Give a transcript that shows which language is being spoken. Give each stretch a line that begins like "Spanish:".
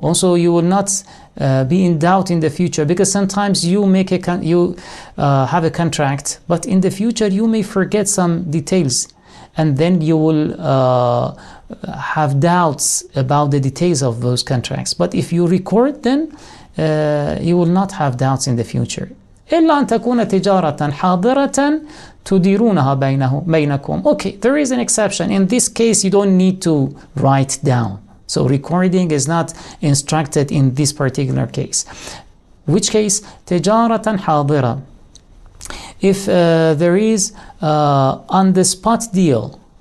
English: Also, you will not be in doubt in the future, because sometimes you make have a contract, but in the future you may forget some details, and then you will have doubts about the details of those contracts. But if you record, then you will not have doubts in the future.
Arabic: إلا أن تكون تجارة حاضرة تديرونها بينكم.
English: Okay, there is an exception. In this case, you don't need to write down. So recording is not instructed in this particular case. Which case?
Arabic: تجارة حاضرة.
English: If there is on the spot deal.